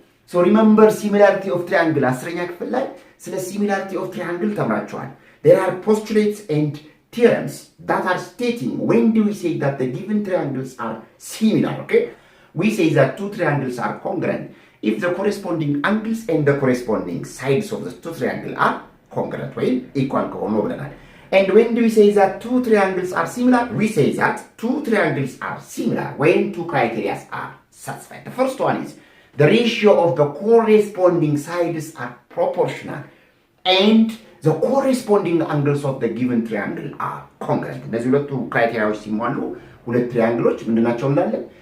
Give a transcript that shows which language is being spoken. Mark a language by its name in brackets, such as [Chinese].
[English] So remember similarity of triangle. [Amharic] አስረኛ ክፍል ላይ ስለ [English] similarity of triangle [Amharic] ተምራችኋል. [English] There are postulates and theorems that are stating when do we say that the given triangles are similar. Okay, we say that two triangles are congruent if the corresponding angles and the corresponding sides of the two triangles are congruent [Amharic] ወይ [English] equal [Amharic] ከሆኑ ብለናል. [English] And when do we say that two triangles are similar? We say that two triangles are similar when two criteria are satisfied. The first one is the ratio of the corresponding sides are proportional and the corresponding angles of the given triangle are congruent. [Amharic] እነዚህ ሁለቱ ክራይቴሪያዎች ሲሟሉ ሁለት ትሪያንግሎች ምንድናቸው እንላለን?